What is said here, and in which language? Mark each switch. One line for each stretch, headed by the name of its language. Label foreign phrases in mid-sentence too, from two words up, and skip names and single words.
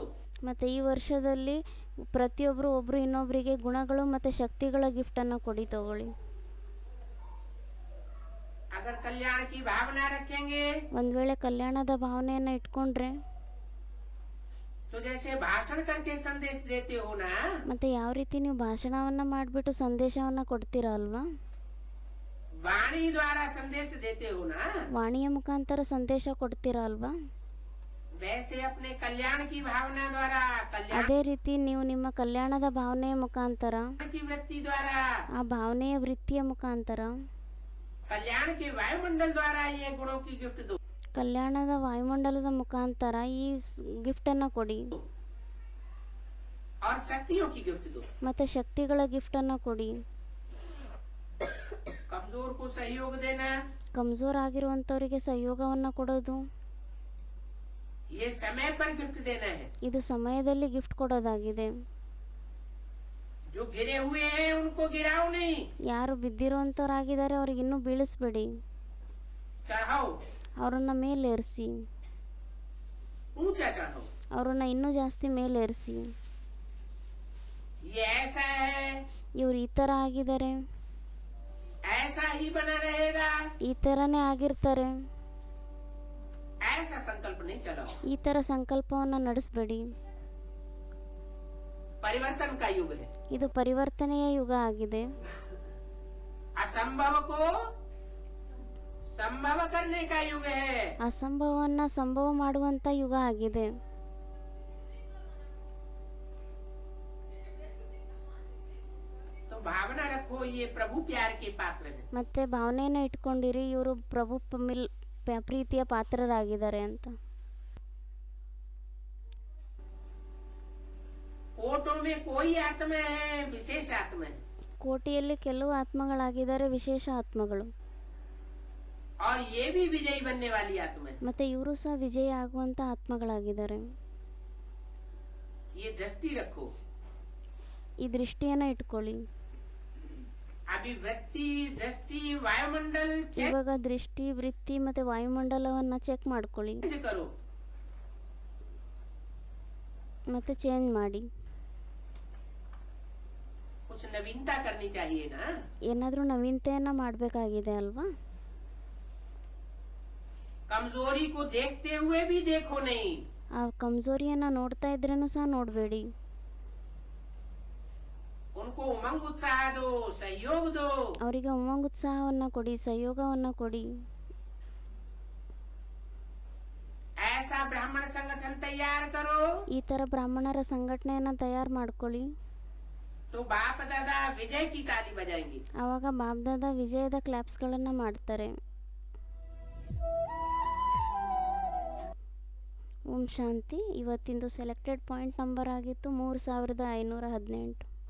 Kannada: ಮತ್ತೆ ಈ ವರ್ಷದಲ್ಲಿ ಪ್ರತಿಯೊಬ್ರು ಒಬ್ರು ಇನ್ನೊಬ್ರಿಗೆ ಗುಣಗಳು ಮತ್ತೆ ಶಕ್ತಿಗಳ ಗಿಫ್ಟ್ ಅನ್ನ ಕೊಡಿ ತಗೊಳ್ಳಿ.
Hindi: अगर कल्याण की भावना रखेंगे
Kannada: ಒಂದ್ ವೇಳೆ ಕಲ್ಯಾಣದ ಭಾವನೆಯನ್ನ ಇಟ್ಕೊಂಡ್ರೆ
Hindi: तो जैसे भाषण करके संदेश देते हो ना,
Kannada: ಮತ್ತೆ ಯಾವ ರೀತಿ ನೀವು ಭಾಷಣವನ್ನ ಮಾಡ್ಬಿಟ್ಟು ಸಂದೇಶವನ್ನ ಕೊಡ್ತೀರಾ ಅಲ್ವಾ?
Hindi: वाणी द्वारा संदेश देते हो ना,
Kannada: ವಾಣಿಯ ಮುಖಾಂತರ ಸಂದೇಶ ಕೊಡ್ತೀರಾ ಅಲ್ವಾ?
Hindi: वैसे अपने कल्याण की भावना द्वारा कल्याण
Kannada: ಅದೇ ರೀತಿ ನೀವು ನಿಮ್ಮ ಕಲ್ಯಾಣದ ಭಾವನೆಯ ಮುಖಾಂತರ
Hindi: की वृत्ति द्वारा
Kannada: ಆ ಭಾವನೆಯ ವೃತ್ತಿಯ ಮುಖಾಂತರ
Hindi: कल्याण के वायुमंडल द्वारा ये गुणों की गिफ्ट दो।
Kannada: ಕಲ್ಯಾಣದ ವಾಯುಮಂಡಲದ ಮುಖಾಂತರ ಈ ಗಿಫ್ಟ್ ಅನ್ನ ಕೊಡಿ
Hindi: और शक्तियों की गिफ्ट दो।
Kannada: ಮತ್ತೆ ಶಕ್ತಿಗಳ ಗಿಫ್ಟ್ ಅನ್ನ ಕೊಡಿ.
Hindi: कमजोर को सहयोग देना,
Kannada: ಕಮ್ಜೋರ್ ಆಗಿರುವಂತವರಿಗೆ ಸಹಯೋಗವನ್ನ ಕೊಡೋದು,
Hindi: ये समय पर गिफ्ट देना है।
Kannada: ಇದು ಸಮಯದಲ್ಲಿ ಗಿಫ್ಟ್ ಕೊಡೋದಾಗಿದೆ.
Hindi: जो गिरे हुए हैं उनको गिराओ नहीं,
Kannada: ಯಾರು ಬಿದ್ದಿರುವಂತವರಾಗಿದ್ದಾರೆ ಅವ್ರಿಗೆ ಇನ್ನೂ ಬೀಳಿಸ್ಬೇಡಿ,
Hindi: चढ़ाओ,
Kannada: ಅವರನ್ನ ಮೇಲೇರಿಸಿ,
Hindi: ऊंचा चढ़ाओ।
Kannada: ಅವರನ್ನ ಇನ್ನೂ ಜಾಸ್ತಿ ಮೇಲೇರಿಸಿ.
Hindi: ये ऐसा है,
Kannada: ಇವ್ರು ಈ ತರ ಆಗಿದ್ದಾರೆ,
Hindi: ऐसा ही बना रहेगा,
Kannada: ಈ ತರನೇ ಆಗಿರ್ತಾರೆ,
Hindi: ऐसा संकल्प नहीं चलाओ।
Kannada: ಈ ತರ ಸಂಕಲ್ಪವನ್ನ ನಡೆಸಬೇಡಿ.
Hindi: परिवर्तन का युग है।
Kannada: ಇದು ಪರಿವರ್ತನೆಯ ಯುಗ ಆಗಿದೆ.
Hindi: असंभव को संभव करने का युग है।
Kannada: ಅಸಂಭವವನ್ನ ಸಂಭವ ಮಾಡುವಂತ ಯುಗ ಆಗಿದೆ.
Hindi: तो भावना रखो ये प्रभु प्यार के पात्र हैं।
Kannada: ಮತ್ತೆ ಭಾವನೆಯನ್ನ ಇಟ್ಕೊಂಡಿರಿ ಇವರು ಪ್ರಭು ಪ್ರೀತಿಯ ಪಾತ್ರರಾಗಿದ್ದಾರೆ ಅಂತ.
Hindi: कोटों में कोई आत्मा है, विशेष आत्मा है,
Kannada: ಕೋಟಿಯಲ್ಲಿ ಕೆಲವು ಆತ್ಮಗಳಾಗಿದ್ದಾರೆ, ವಿಶೇಷ ಆತ್ಮಗಳು.
Hindi: और ये भी विजयी बनने वाली आत्मा है।
Kannada: ಮತ್ತೆ ಇವರು सह ವಿಜಯ ಆಗುವಂತ ಆತ್ಮಗಳಾಗಿದ್ದಾರೆ.
Hindi: ये दृष्टि रखो।
Kannada: ಈ ದೃಷ್ಟಿಯನ್ನ ಇಟ್ಕೊಳ್ಳಿ.
Hindi: अभी वृत्ति दृष्टि वायुमंडल
Kannada: ಇವಾಗ ದೃಷ್ಟಿ ವೃತ್ತಿ ಮತ್ತೆ ವಾಯುಮಂಡಲವನ್ನ ಚೆಕ್ ಮಾಡ್ಕೊಳ್ಳಿ
Hindi: चेंज करो।
Kannada: ಮತ್ತೆ ಚೇಂಜ್ ಮಾಡಿ.
Hindi: कुछ नवीनता करनी चाहिए ना।
Kannada: ಏನಾದ್ರೂ ನವೀನತೆಯನ್ನ ಮಾಡಬೇಕಾಗಿದೆ ಅಲ್ವಾ?
Hindi: कमजोरी को देखते हुए भी देखो नहीं।
Kannada: ಆ ಕಮ್ಜೋರಿಯನ್ನು ನೋಡ್ತಾ ಇದ್ರೂ ಸಹ ನೋಡಬೇಡಿ.
Hindi: उनको उमंग उत्साह दो, सहयोग दो।
Kannada: ಅವರಿಗೆ ಉಮಂಗ ಉತ್ಸಾಹವನ್ನು ಕೊಡಿ, ಸಹಯೋಗವನ್ನು ಕೊಡಿ.
Hindi: ऐसा ब्राह्मण संगठन तैयार करो
Kannada: ಈ ಥರ ಬ್ರಾಹ್ಮಣರ ಸಂಘಟನೆಯನ್ನು ತಯಾರು ಮಾಡ್ಕೊಳ್ಳಿ.
Hindi: तो बाप दादा विजय की ताली बजाएंगे।
Kannada: ಆವಾಗ ಬಾಬ್ದಾದ ವಿಜಯದ ಕ್ಲಾಪ್ಸ್ಗಳನ್ನು ಮಾಡ್ತಾರೆ. ಓಂ ಶಾಂತಿ. ಇವತ್ತಿಂದು
English: selected point number
Kannada: ಆಗಿತ್ತು 3518.